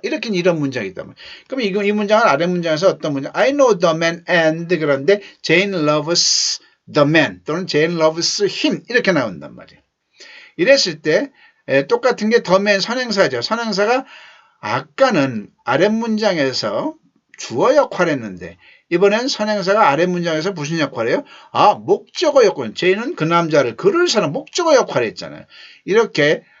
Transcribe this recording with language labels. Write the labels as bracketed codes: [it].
[ko] 이렇게 이런 문장이 있다면. 그럼 이 문장은 아래 문장에서 어떤 문장? [en] I know the man and [ko] 그런데 [en] Jane loves the man [ko] 또는 [en] Jane loves him [ko] 이렇게 나온단 말이에요. 이랬을 때 똑같은 게 the man 선행사죠. 선행사가 아까는 아래 문장에서 주어 역할을 했는데 이번엔 선행사가 아래 문장에서 무슨 역할이에요? 목적어 역할. 제이는 그 남자를 그를 사는 목적어 역할을 했잖아요. 이렇게